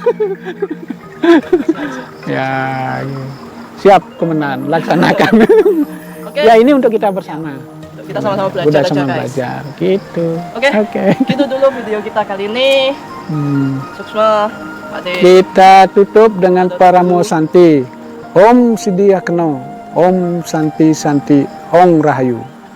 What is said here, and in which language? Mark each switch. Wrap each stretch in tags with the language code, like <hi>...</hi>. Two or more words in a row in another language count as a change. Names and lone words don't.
<id>Ya, siap kemenangan, laksanakan. Oke. Ya, ini untuk kita bersama. Kita sama-sama belajar Udah aja, sama guys. belajar, gitu. Oke. Itu dulu video kita kali ini. Suksma, Pak De. Kita tutup dengan Paramo Santi.</id> <sa>Om Sidia Keno, Om Santi Santi, Ong Rahayu.</sa>